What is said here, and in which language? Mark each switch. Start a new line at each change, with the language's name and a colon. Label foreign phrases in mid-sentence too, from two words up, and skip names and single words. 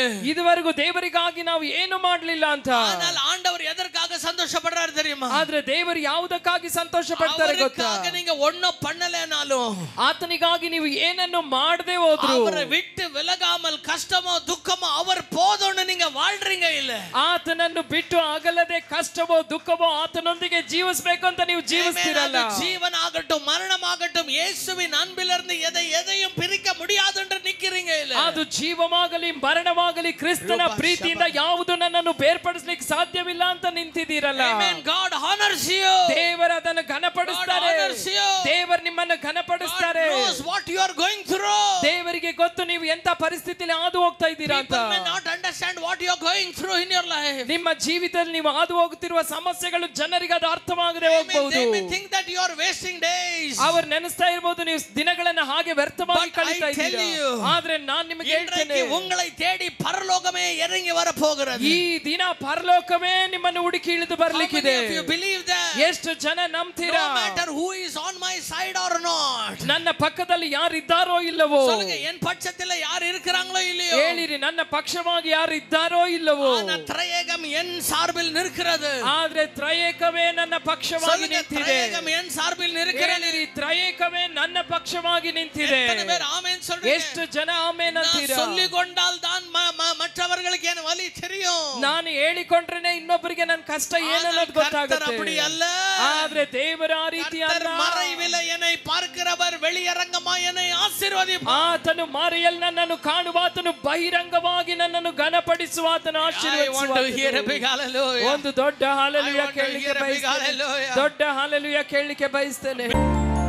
Kannada: ಇದುವರೆಗೂ ದೇವರಿಗಾಗಿ ನಾವು ಏನು ಮಾಡಲಿಲ್ಲ ಅಂತ.
Tamil: ஆனால் ஆண்டவர் எதற்காக சந்தோஷப்படுறார் தெரியுமா?
Kannada: ಆದ್ರೆ ದೇವರು ಯಾವುದಕ್ಕಾಗಿ ಸಂತೋಷ ಪಡ್ತಾರೆ ಗೊತ್ತಾ?
Tamil: நீங்க ஒண்ணும் பண்ணலனாலும்
Kannada: ಆತನಿಗಾಗಿ ನೀವು ಏನನ್ನು ಮಾಡದೆ ಹೋದ್ರು,
Tamil: அவரை விட்டு விலகாமல் கஷ்டமோ துக்கமோ அவர் போதும்னு நீங்க வாழ்றீங்க இல்ல.
Kannada: ಆತನನ್ನು ಬಿಟ್ಟು ಅಗಲದೆ ಕಷ್ಟವೋ ದುಃಖವೋ ಆತನೊಂದಿಗೆ ಜೀವಿಸಬೇಕು ಅಂತ ನೀವು ಜೀವಿಸ್ತಿರಲ್ಲ.
Tamil: ஜீவனாகட்டும் மரணமாகட்டும் யேசுவின் அன்பிலிருந்து எதையும் பிரிக்க முடியாது என்று நிக்கிறீங்க இல்ல.
Kannada: ಅದು ಜೀವವಾಗಲಿ ಮರಣವಾಗಲಿ ಕ್ರಿಸ್ತನ ಪ್ರೀತಿಯಿಂದ ಯಾವುದು ನನ್ನನ್ನು ಬೇರ್ಪಡಿಸಲಿಕ್ಕೆ ಸಾಧ್ಯವಿಲ್ಲ ಅಂತ ನಿಂತಿದ್ದೀರಲ್ಲ.
English: Amen. God honors you.
Kannada: ದೇವರು ಅದನ್ನು ಘನಪಡಿಸ್ತಾರೆ. ದೇವರು ನಿಮ್ಮನ್ನು ಘನಪಡಿಸ್ತಾರೆ.
English: God knows what you are going through.
Kannada: ದೇವರಿಗೆ ಗೊತ್ತು ನೀವು ಎಂತ ಪರಿಸ್ಥಿತಿಯಲ್ಲಿ ಹಾದು ಹೋಗ್ತಾ ಇದ್ದೀರಾ ಅಂತ.
English: People may not understand what you are going through in your life.
Kannada: ನಿಮ್ಮ ಜೀವಿತದಲ್ಲಿ ನೀವು ಹಾದು ಹೋಗುತ್ತಿರುವ ಸಮಸ್ಯೆಗಳು ಜನರಿಗೆ ಅದು ಅರ್ಥವಾಗದೆ ಹೋಗಬಹುದು.
English: They may think that you are wasting days.
Kannada: ಅವರು ನೆನೆಸ್ತಾ ಇರಬಹುದು ನೀವು ದಿನಗಳನ್ನು ಹಾಗೆ ವ್ಯರ್ಥವಾಗಿ ಕಳೀತಾ ಇದ್ದೀರಾ. ಆದ್ರೆ ನಾನು ನಿಮಗೆ ಹೇಳ್ತೇನೆ,
Tamil: உங்களை தேடி பரலோகமே இறங்கி வர போகிறது.
Kannada: ಈ ದಿನ ಪರಲೋಕವೇ ನಿಮ್ಮನ್ನು ಹುಡುಕಿ ಇಳಿದು ಬರಲಿಕ್ಕಿದೆ.
English: If you believe that,
Kannada: ಎಷ್ಟು ಜನ ನಂಬ್ತೀರಾ?
English: No matter who is on my side or not,
Kannada: ನನ್ನ ಪಕ್ಕದಲ್ಲಿ ಯಾರು ಇದ್ದಾರೋ ಇಲ್ಲವೋ,
Tamil: சொல்லுங்க என் பட்சத்தில் யார் இருக்கிறாங்களோ இல்லையோ,
Kannada: ಹೇಳಿರಿ ನನ್ನ ಪಕ್ಷವಾಗಿ ಯಾರು ಇದ್ದಾರೋ ಇಲ್ಲವೋ,
Tamil: ஆனா திரையேகம் என் சார்பில் நிற்கிறது.
Kannada: ಆದ್ರೆ ತ್ರಯೇಕವೇ ನನ್ನ ಪಕ್ಷವಾಗಿ ನಿಂತಿದೆ.
Tamil: திரையேகம் என் சார்பில் நிற்கிறது.
Kannada: ತ್ರಯೇಕವೇ ನನ್ನ ಪಕ್ಷವಾಗಿ ನಿಂತಿದೆ.
Tamil: எத்தனை பேர் ஆமென் சொல்றீங்க?
Kannada: ಎಷ್ಟು ಜನ ಆಮೆನ್ ಅಂತೀರಾ?
Tamil: சொல்லிக்கொண்டால் தான் மற்றவர்களுக்கு என்ன வலி தெரியும்.
Kannada: ನಾನು ಹೇಳಿಕೊಂಡ್ರೇನೆ ಇನ್ನೊಬ್ಬರಿಗೆ ನನ್ನ ಕಷ್ಟ ಏನು ಅನ್ನೋದು ಗೊತ್ತಾಗುತ್ತೆ.
Tamil: அப்படி அல்ல.
Kannada: ಆದ್ರೆ ದೇವರ ಆ ರೀತಿ ಅಲ್ಲ.
Tamil: மறைவிலே என்னை பார்க்கிறவர் வெளியரங்கமாய் என்னை ஆசீர்வதிப்பார்.
Kannada: ಆತನು ಮರೆಯಲ್ಲಿ ನನ್ನನ್ನು ಕಾಣುವಾತನು ಬಹಿರಂಗವಾಗಿ ನನ್ನನ್ನು ಘನಪಡಿಸುವಾತನು ಆಶೀರ್ವದಿಸುವಾತನು. ಒಂದು ದೊಡ್ಡ ಹಾಲೆಲೂಯಾ ಕೇಳಲಿಕ್ಕೆ ಬಯಸ್ತೇನೆ. ದೊಡ್ಡ ಹಾಲೆಲೂಯಾ ಕೇಳಲಿಕ್ಕೆ ಬಯಸ್ತೇನೆ.